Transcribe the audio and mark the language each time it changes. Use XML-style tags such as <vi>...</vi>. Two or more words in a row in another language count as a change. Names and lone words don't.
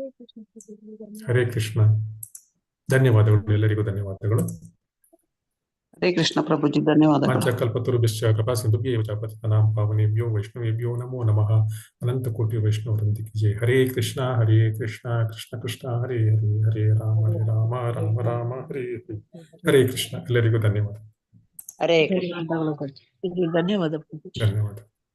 <kn>ಹರೇ ಕೃಷ್ಣ. ಧನ್ಯವಾದಗಳು, ಎಲ್ಲರಿಗೂ ಧನ್ಯವಾದಗಳು. ಹರೇ ಕೃಷ್ಣ ಪ್ರಭುಜಿ, ಧನ್ಯವಾದಗಳು.</kn> <sa>ವಾಂಛಕಲ್ಪತರುಭ್ಯಶ್ಚ ಕೃಪಾ ಸಿಂಧುಭ್ಯೇವ ಚ ಪತಿತಾನಾಂ ಪಾವನೇಭ್ಯೋ ವೈಷ್ಣವೇಭ್ಯೋ ನಮೋ ನಮಃ.</sa> <hi>अनंत कोटि वैष्णववृंद की जय.</hi> <sa>ಹರೇ ಕೃಷ್ಣ ಕೃಷ್ಣ ಕೃಷ್ಣ ಹರೇ ಹರೇ, ಹರೇ ರಾಮ ರಾಮ ರಾಮ ಹರೇ ಹರೇ.</sa> <kn>ಹರೇ ಕೃಷ್ಣ. ಎಲ್ಲರಿಗೂ ಧನ್ಯವಾದ. ಹರೇ ಕೃಷ್ಣ. ಧನ್ಯವಾದ. ಧನ್ಯವಾದ.</kn>